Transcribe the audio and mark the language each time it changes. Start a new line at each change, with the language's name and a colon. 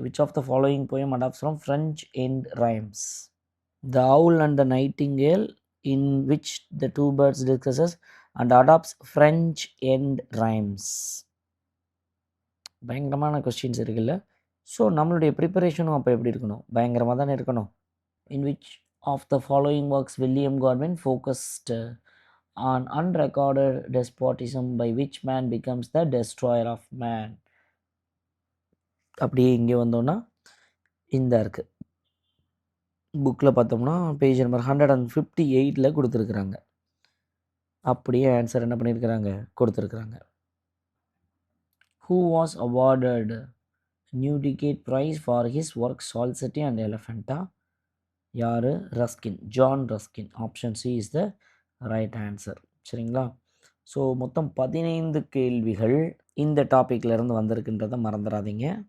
English: Which of the following poem adapts from French end rhymes? The Owl and the Nightingale, in which the two birds discusses and adopts French end rhymes.
Tamil: பயங்கரமான questions இருக்குல்ல. So நம்மளுடைய ப்ரிப்பரேஷனும் அப்போ எப்படி இருக்கணும்? பயங்கரமாக தானே இருக்கணும்.
English: In which of the following works William Godwin focused on unrecorded despotism by which man becomes the destroyer of man?
Tamil: அப்படியே இங்கே வந்தோன்னா இந்த இருக்குது. புக்கில் பார்த்தோம்னா பேஜ் நம்பர் 158 கொடுத்துருக்குறாங்க. அப்படியே ஆன்சர் என்ன பண்ணியிருக்கிறாங்க, கொடுத்துருக்குறாங்க.
English: Who was awarded Newdigate Prize for his work Salsity and Elephanta? யார்? Ruskin. John Ruskin. Option C is the right answer. சரிங்களா?
Tamil: ஸோ மொத்தம் 15 கேள்விகள் இந்த டாப்பிக்லேருந்து வந்திருக்குன்றதை மறந்துடாதீங்க.